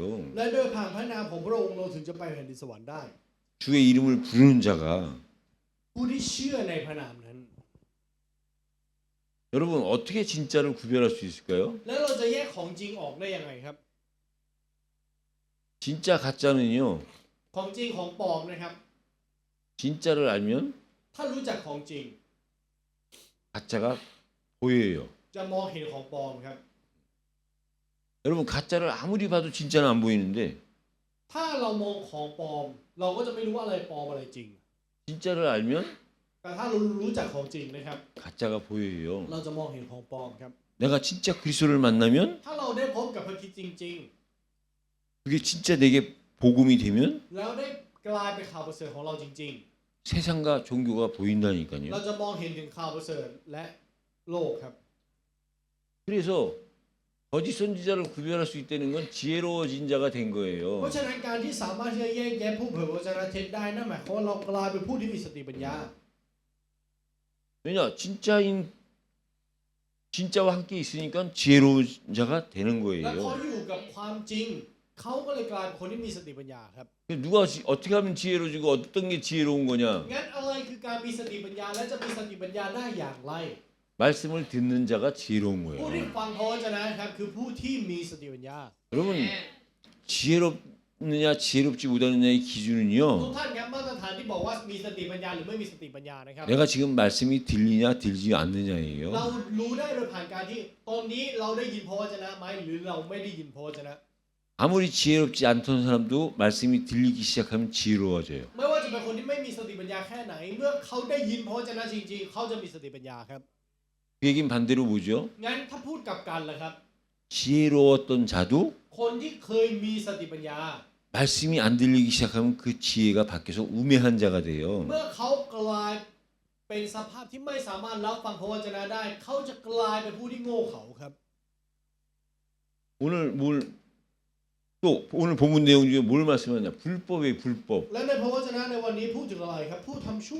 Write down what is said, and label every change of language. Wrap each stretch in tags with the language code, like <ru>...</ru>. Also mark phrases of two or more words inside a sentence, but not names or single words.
<th>และโดยผ่านพระนามของพระองค์เราถึงจะไปแผ่นดินสวรรค์ได้</th> <ko>주의 이름을 부르는 자가</ko> <th>ผู้ที่เชื่อในพระนามนั้น</th> <ko>여러분 어떻게 진짜를 구별할 수 있을까요?</ko> <th>แล้วเราจะแยกของจริงออกได้ยังไงครับ</th> <ko>진짜 가짜는요.</ko> <th>ของจริงของปลอมนะครับ</th> <ko>진짜를 알면</ko> <th>ถ้ารู้จักของจริง</th> <ko>가짜가 보여요.</ko> <th>จะมองเห็นของปลอมครับ</th> <ko>여러분 가짜를 아무리 봐도 진짜는 안 보이는데</ko> <th>ถ้าเรามองของปลอม เราก็จะไม่รู้ว่าอะไรปลอมอะไรจริง</th> <ko>진짜를 알면</ko> <th>แต่ถ้าเรารู้จักของจริงนะครับ</th> <ko>가짜가 보여요.</ko> <th>เราจะมองเห็นของปลอมครับ</th> <ko>내가 진짜 그리스도를 만나면</ko> <th>ถ้าเราได้พบกับพระคริสต์จริง</th> <ko>그게 진짜 내게 복음이 되면</ko> <th>ๆ แล้วได้กลายเป็นข่าวประเสริฐของเราจริง</th> <ko>세상과 종교가 ๆ 보인다니까요.</ko> <th>เราจะมองเห็นถึงข่าวประเสริฐและโลกครับ</th> <ko>그래서 거짓 선지자를 구별할 수 있다는 건 지혜로워진 자가 된</ko> <th>เพ</th> <ko>거예요.</ko> <th>ราะฉะนั้นการที่สามารถที่จะแยกแยะผู้เผยพระวจนะเท็จได้นั่นหมายความว่าเรากลายเป็นผู้ที่มีสติปัญญา</th> <ko>왜냐 진짜와 함께 있으니까 지혜로운 자가 되는</ko> <th>และพอ</th> <ko>거예요.</ko> <th>อยู่กับความจริง เขาก็เลยกลายเป็นคนที่มีสติปัญญาครับ</th> <ko>누가 어떻게 하면 지혜로워지고 어떤 게 지혜로운 거냐?</ko> <th>งั้นอะไรคือการมีสติปัญญาและจะมีสติปัญญาได้อย่างไร</th> <ko>말씀을 듣는 자가 지혜로운</ko> <th>ผู้ที่</th> <ko>거예요.</ko> <th>ฟังพระวจนะครับคือผู้ที่มีสติปัญญา</th> <ko>여러분 지혜롭느냐 지혜롭지 못하느냐의</ko> <th>ทุก</th> <ko>기준은요.</ko> <th>ท่านครับมาตรฐานที่บอกว่ามีสติปัญญาหรือไม่มีสติปัญญานะครับ</th> <ko>내가 지금 말씀이 들리냐 들리지 않느냐예요.</ko> <th>เรารู้ได้โดยผ่านการที่ตอนนี้เราได้ยินพระวจนะไหมหรือเราไม่ได้ยินพระวจนะ</th> <ko>아무리 지혜롭지 않던 사람도 말씀이 들리기 시작하면 지혜로워져요.</ko> <th>ไม่ว่าจะเป็นคนที่ไม่มีสติปัญญาแค่ไหน เมื่อเขาได้ยินพระวจนะจริงๆ เขาจะมีสติปัญญาครับ</th> <ko>그 얘기는 반대로 뭐죠?</ko> <th>งั้นถ้าพูดกลับกันล่ะครับ</th> <ko>지혜로웠던 자도</ko> <th>คนที่เคยมีสติปัญญา</th> <ko>말씀이 안 들리기 시작하면 그 지혜가 밖에서 우매한 자가 돼요.</ko> <th>เมื่อเขากลายเป็นสภาพที่ไม่สามารถรับฟังพระวจนะได้ เขาจะกลายเป็นผู้ที่โง่เขลาครับ</th> <ko>오늘 본문 내용 중에 뭘 말씀하냐? 불법의 불법.</ko> <th>และในพระวจนะในวันนี้พูดถึงอะไรครับ ผู้ทำชั่ว</th>